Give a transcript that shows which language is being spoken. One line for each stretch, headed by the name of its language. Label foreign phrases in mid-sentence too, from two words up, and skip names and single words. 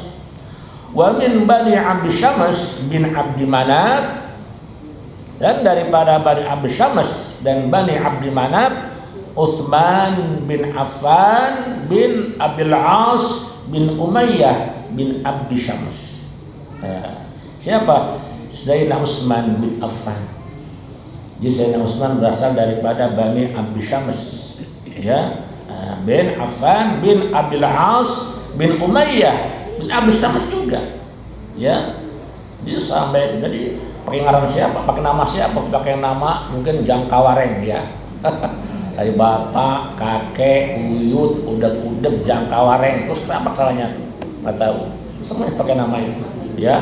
Arabic: ومن بني عبد شمس بن عبد مناف,
Indonesian: dan daripada Bani Abdul Syams dan Bani Abdi Manaf Utsman bin Affan bin Abil As bin Umayyah bin Abdi Syams. Siapa? Sayyidina Utsman bin Affan. Jadi Sayyidina Utsman berasal daripada Bani Abdi Syams, ya, bin Affan bin Abil As bin Umayyah bin Abdi Syams juga, ya. Jadi pakai ngaran siapa, pakai nama siapa, pakai nama mungkin Jangkawareng, ya. Dari bapak, kakek, uyut, udep Jangkawareng, terus apa salahnya tuh? Nggak tahu. Semuanya pakai nama itu, ya.